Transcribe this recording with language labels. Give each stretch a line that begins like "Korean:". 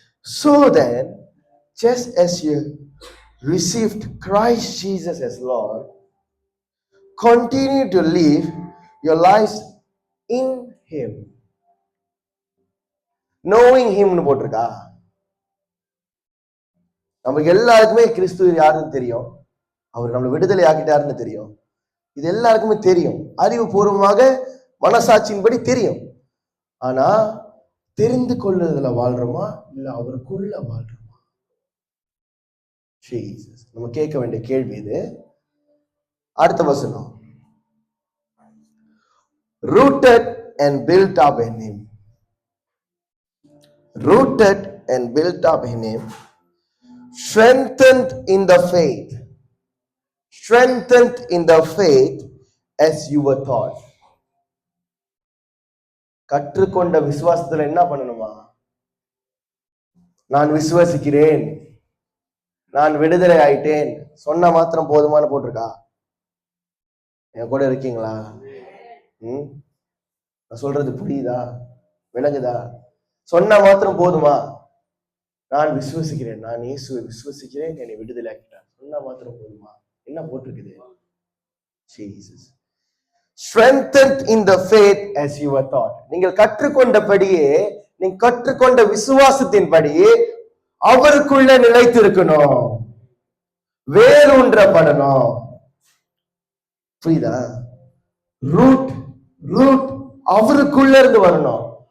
English: So then, just as you received Christ Jesus as Lord, continue to live your lives in Him. Knowing Him
Tamil: னு போட்டிருக்கா? நமக்கு எல்லாருக்குமே கிறிஸ்து யாருன்னு தெரியும், அவர் நம்மளை விடுதலை ஆக்கிட்டாருன்னு தெரியும். இது எல்லாருக்குமே தெரியும், அறிவுபூர்வமாக மனசாட்சியின்படி தெரியும். ஆனா தெரிந்து கொள்ளுதல வாழ்றோமா, இல்ல அவருக்குள்ள வாழ்றோமா? ஜீசஸ். நம்ம கேட்க வேண்டிய கேள்வி இது. அடுத்த வசனம்,
English: rooted and built up in Him. Rooted and built up in Him, strengthened in the faith. Strengthened in the faith as you were taught.
Tamil: கற்றுக்கொண்ட விசுவாசத்துல என்ன பண்ணணுமா? நான் விசுவாசிக்கிறேன், நான் விடுதலை ஆயிட்டேன் சொன்ன மாத்திரம் போதுமான போட்டிருக்கா? என் கூட இருக்கீங்களா? நான் சொல்றது புரியுதா, விளங்குதா? சொன்னா மாத்திரம் போதுமா? நான் விசுவசிக்கிறேன், நான் இயேசுவை விசுவசிக்கிறேன், என்னை விடுதலை ஆக்கிட்டார், சொன்னா மாத்திரம் போதுமா? என்ன போட்டிருக்குது?
English: Jesus. Strengthened in the faith as you were taught.
Tamil: நீங்கள் கற்றுக்கொண்டபடியே, நீங்க கற்றுக்கொண்ட விசுவாசத்தின்படியே அவருக்குள்ள நிலைத்திருக்கணும், வேரூன்றப்படணும். புரியுதா? ரூட் அவருக்குள்ள இருந்து வரணும்.